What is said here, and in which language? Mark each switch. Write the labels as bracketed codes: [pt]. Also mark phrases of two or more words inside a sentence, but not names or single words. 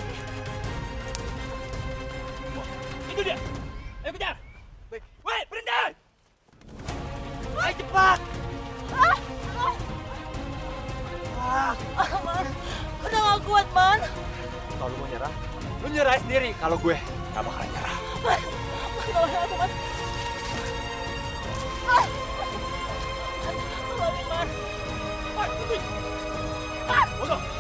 [id] Itu dia. Ayo kejar. Baik. Wait, berhenti. Ayo cepat. kuat, Man. Kalau lu mau nyerah, lu nyerah sendiri. Kalau gue gak bakalan nyerah. Man, tolongin aku, Man. Man, tolongin, Man. Man, putih. Man, bodoh.